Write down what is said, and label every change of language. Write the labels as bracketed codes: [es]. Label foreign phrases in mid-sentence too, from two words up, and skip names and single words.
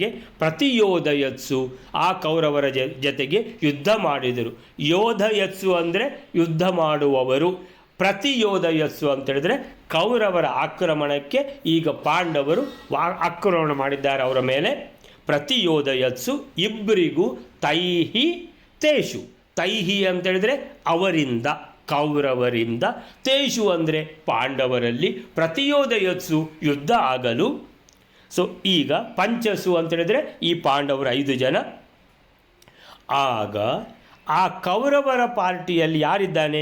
[kn] ಪ್ರತಿಯೋಧಯತ್ಸು ಆ ಕೌರವರ ಜೊತೆಗೆ ಯುದ್ಧ ಮಾಡಿದರು. ಯೋಧಯತ್ಸು ಅಂದರೆ ಯುದ್ಧ ಮಾಡುವವರು. ಪ್ರತಿಯೋಧಯತ್ಸು ಅಂತೇಳಿದರೆ ಕೌರವರ ಆಕ್ರಮಣಕ್ಕೆ ಈಗ ಪಾಂಡವರು ಆಕ್ರಮಣ ಮಾಡಿದ್ದಾರೆ ಅವರ ಮೇಲೆ. ಪ್ರತಿಯೋಧಯತ್ಸು ಇಬ್ಬರಿಗೂ [sa] ತೈಹಿ ತೇಷು. [kn] ತೈಹಿ ಅಂತೇಳಿದರೆ ಅವರಿಂದ, ಕೌರವರಿಂದ. ತೇಷು ಅಂದರೆ ಪಾಂಡವರಲ್ಲಿ. ಪ್ರತಿಯೋಧಯತ್ಸು ಯುದ್ಧ ಆಗಲು. ಸೊ ಈಗ ಪಂಚಸು ಅಂತೇಳಿದರೆ ಈ ಪಾಂಡವರು 5 ಜನ. ಆಗ ಆ ಕೌರವರ ಪಾರ್ಟಿಯಲ್ಲಿ ಯಾರಿದ್ದಾನೆ?